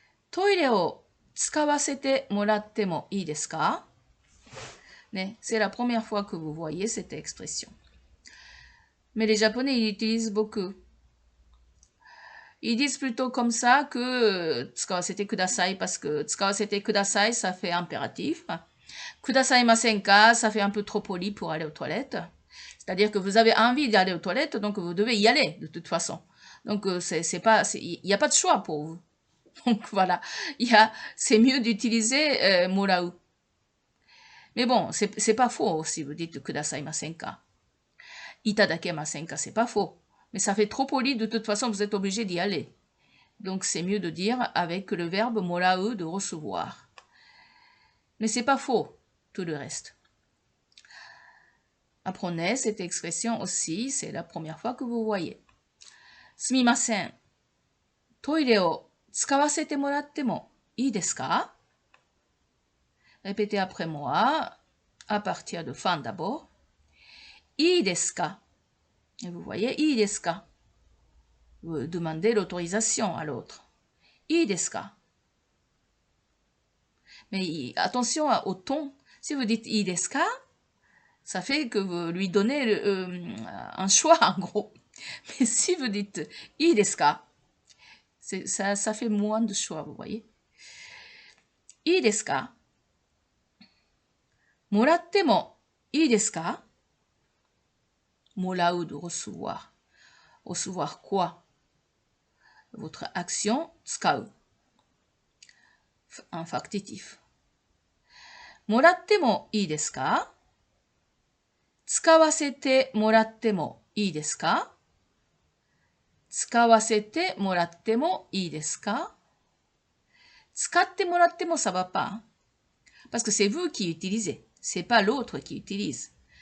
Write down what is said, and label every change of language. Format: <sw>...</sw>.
<ja>トイレを使わせてもらってもいいですか?</ja> <fr>C'est la première fois que vous voyez cette expression. Mais les Japonais, ils utilisent beaucoup. Ils disent plutôt comme ça que</fr> <ja>使わせてください</ja> <fr>parce que 使わせてください, ça fait impératif.</fr> <ja>くださいませんか,</ja> <fr>ça fait un peu trop poli pour aller aux toilettes. C'est-à-dire que vous avez envie d'aller aux toilettes, donc vous devez y aller de toute façon. Donc il n'y a pas de choix pour vous. Donc voilà, c'est mieux d'utiliser morau. Mais bon, c'est pas faux si vous dites</fr> <ja>kudasaimasen ka. Itadakemasen ka,</ja> <fr>c'est pas faux. Mais ça fait trop poli, de toute façon, vous êtes obligé d'y aller. Donc c'est mieux de dire avec le verbe morau de recevoir. Mais c'est pas faux, tout le reste. Apprenez cette expression aussi, c'est la première fois que vous voyez.</fr> <ja>Sumimasen. トイレを使わせてもらってもいいですか?</ja> <fr>Répétez après moi, à partir de fin d'abord.</fr> <ja>いいですか?</ja> <fr>Et vous voyez,</fr> <ja>いいですか?</ja> <fr>Vous demandez l'autorisation à l'autre.</fr> <ja>いいですか?</ja> <fr>Mais attention au ton. Si vous dites</fr> <ja>いいですか?</ja> <fr>Ça fait que vous lui donnez un choix, en gros. Mais si vous dites</fr> <ja>いいですか?</ja> <fr>Ça fait moins de choix, vous voyez.</fr> <ja>いいですか? もらってもいいですか?</ja> <fr>Morau de recevoir. Recevoir quoi? Votre action, tsukau. Un factitif.</fr> <ja>もらってもいいですか?使わせてもらってもいいですか? 使わせてもらってもいいですか?使ってもらっても</ja> <fr>ça va pas. Parce que c'est vous qui utilisez. C'est pas l'autre qui utilise.</fr>